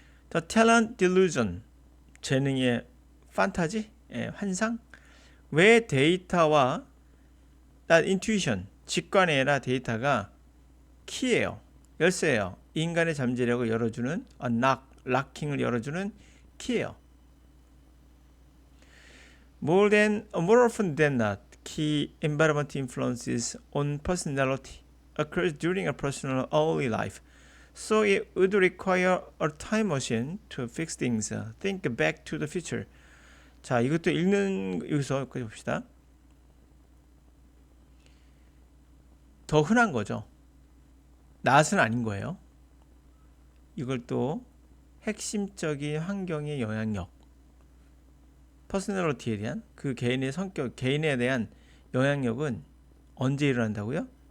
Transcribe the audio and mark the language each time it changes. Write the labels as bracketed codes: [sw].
[en] The talent delusion, [ko] 재능의 판타지, 환상. 왜 데이터와 intuition, 직관의 아니라 데이터가 키예요. 열쇠예요. 인간의 잠재력을 열어주는 락킹을 열어주는 키예요. [en] More often than not, key environment influences on personality occurs during a person's early life. So it would require a time machine to fix things. Think back to the future. [ko] 자, 이것도 읽는 여기서 여기까지 봅시다. 더 흔한 거죠. 낫은 아닌 거예요. 이걸 또 핵심적인 환경의 영향력, 퍼스널리티에 대한 그 개인의 성격, 개인에 대한 영향력은 언제 일어난다고요?